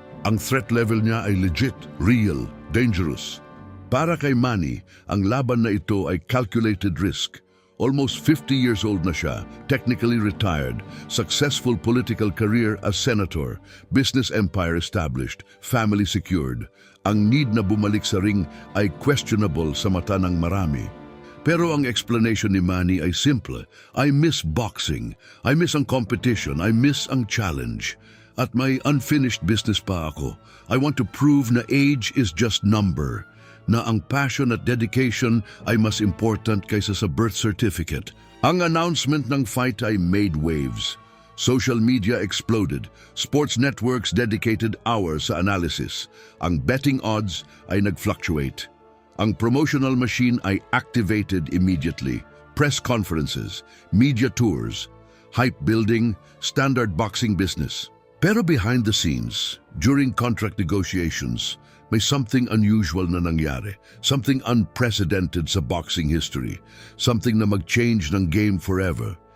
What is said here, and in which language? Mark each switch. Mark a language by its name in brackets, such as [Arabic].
[English] Ang threat level niya ay legit, real, dangerous. [Filipino] Para kay Manny, ang laban na ito ay [English] calculated risk. Almost 50 years old [Filipino] na siya, [English] technically retired, successful political career as senator, business empire established, family secured. [Filipino] Ang need na bumalik sa ring ay questionable sa mata ng marami. Pero ang explanation ni Manny ay simple. [English] I miss boxing. I miss ang competition. I miss ang challenge. [Filipino] At may unfinished business pa ako. [English] I want to prove na age is just number. [Filipino] Na ang passion at dedication ay mas important kaysa sa birth certificate. [English] Ang announcement ng fight ay made waves. Social media exploded. Sports networks dedicated hours sa analysis. Ang betting odds ay nag-fluctuate. Ang promotional machine ay activated immediately. Press conferences, media tours, hype building, standard boxing business. Pero behind the scenes, during contract negotiations, may something unusual [Filipino] na nangyari, [English] something unprecedented sa boxing history, something na mag-change ng game forever.